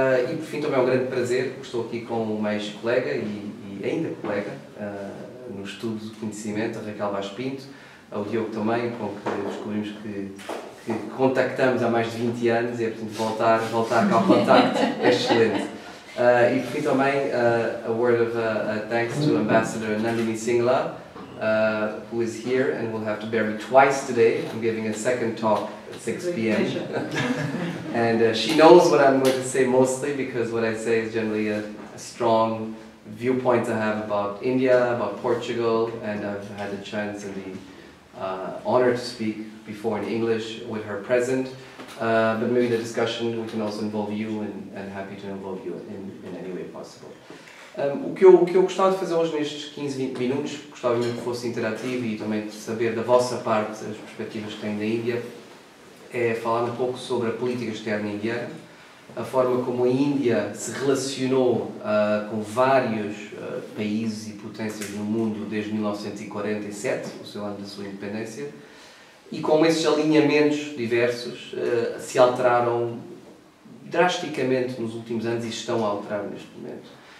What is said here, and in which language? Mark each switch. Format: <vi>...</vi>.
<pt>E, por fim, também é um grande prazer, porque estou aqui com o mais colega e ainda colega no estudo de conhecimento, a Raquel Vaz Pinto, ao Diogo também, com que descobrimos que contactamos há mais de 20 anos e é, portanto, voltar cá ao contacto é excelente. E por fim também,</pt> <en>a word of thanks to Ambassador Nandini Singla, who is here and will have to bear me twice today. I'm giving a second talk at 6 p.m. And she knows what I'm going to say mostly, because what I say is generally a strong viewpoint I have about India, about Portugal, and I've had the chance and the honor to speak before in English with her present. But maybe the discussion we can also involve you, and happy to involve you in any way possible.</en> <pt>O que eu gostava de fazer hoje nestes 15, 20 minutos, gostava mesmo que fosse interativo e também de saber da vossa parte as perspectivas que têm da Índia, é falar um pouco sobre a política externa indiana, a forma como a Índia se relacionou com vários países e potências no mundo desde 1947, o seu ano da sua independência, e como esses alinhamentos diversos se alteraram drasticamente nos últimos anos e estão a alterar neste momento.</pt>